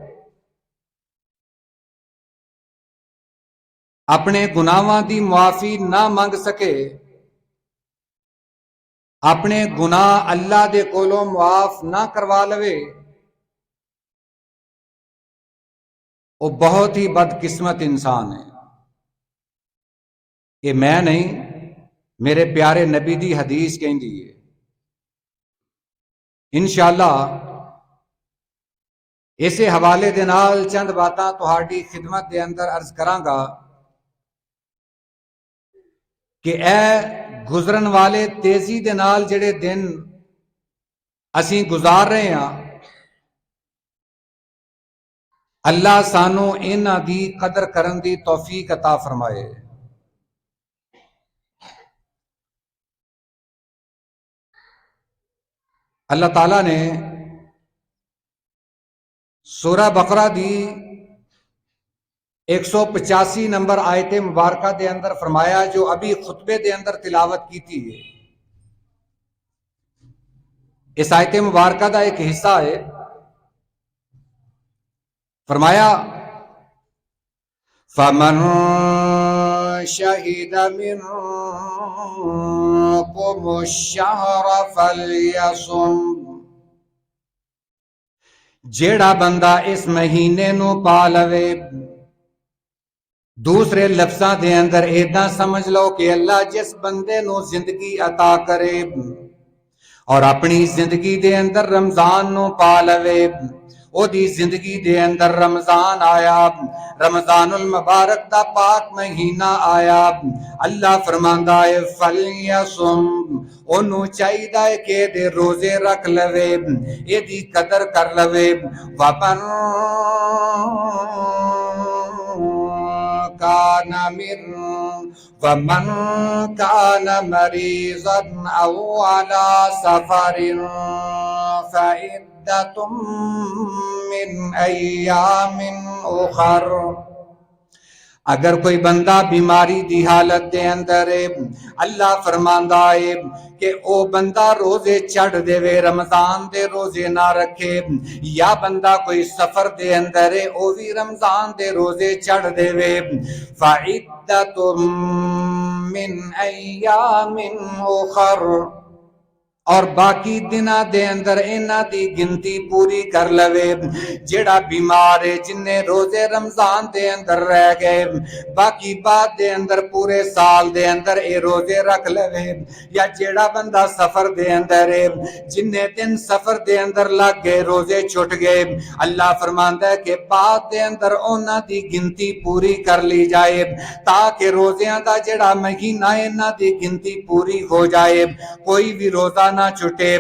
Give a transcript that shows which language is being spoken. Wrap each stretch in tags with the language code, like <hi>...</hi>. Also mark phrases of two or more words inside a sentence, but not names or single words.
<pa>اپنے گناہاں دی معافی نہ مانگ سکے، اپنے گناہ اللہ دے کولوں معاف نہ کروا لوے،</pa> <ur>وہ بہت ہی بدقسمت انسان ہے۔</ur> <pa>یہ میں نہیں، میرے پیارے نبی دی حدیث کہندی ہے۔ انشاءاللہ اسے حوالے دے نال چند باتاں تہاڈی خدمت دے اندر عرض کراں گا کہ اے گزرن والے تیزی دے نال جڑے دن اسیں گزار رہے ہیں، اللہ سانو انہاں دی قدر کرن دی توفیق عطا فرمائے۔ اللہ تعالیٰ نے سورہ بقرہ دی 185 نمبر آیت مبارکہ دے اندر فرمایا، جو ابھی خطبے دے اندر تلاوت کی تھی۔ اس آیت مبارکہ دا ایک حصہ ہے۔ فرمایا</pa> <ar>فَمَن شَهِدَ مِنكُمُ الشَّهْرَ فَلْيَصُمْ،</ar> <pa>جیڑا بندہ اس مہینے نو پا لوے، دوسرے لفظاں دے اندر ایداں سمجھ لو کہ اللہ جس بندے نو زندگی عطا کرے اور اپنی زندگی دے اندر رمضان نو پا لوے، او دی زندگی دے اندر رمضان آیا، رمضان المبارک دا پاک مہینہ آیا، اللہ فرماندا ہے فلیصم، اونو چاہیدا ہے کہ دے روزے رکھ لوے، اے دی قدر کر لوے،</pa> <ar>ومن كان مريضا أو على سفر فعدة من أيام أخر،</ar> <pa>اگر کوئی بندہ بیماری دی حالت دے اندر ہے، اللہ فرماندا ہے کہ او بندہ روزے چھڑ دے وے، رمضان دے روزے نہ رکھے، یا بندہ کوئی سفر دے اندر ہے او بھی رمضان دے روزے چھڑ دے وے، فعدۃ</pa> <ar>من ایام اخر،</ar> <pa>اور باقی دنہ دے اندر اینا دی گنتی پوری کر لوے، جیڑا بیمار ہے جنہیں روزے رمضان دے اندر رہ گئے، باقی بعد دے اندر پورے سال دے اندر اے روزے رکھ لوے، یا جیڑا بندہ سفر دے اندر ہے جنہیں دن سفر دے اندر لگ گئے روزے چھٹ گئے، اللہ فرماندا ہے کہ بعد دے اندر اونا دی گنتی پوری کر لی جائے، تاکہ روزیاں دا جیڑا مہینہ اینا دی گنتی پوری ہو جائے، کوئی بھی روزہ نہ چھٹے۔</pa>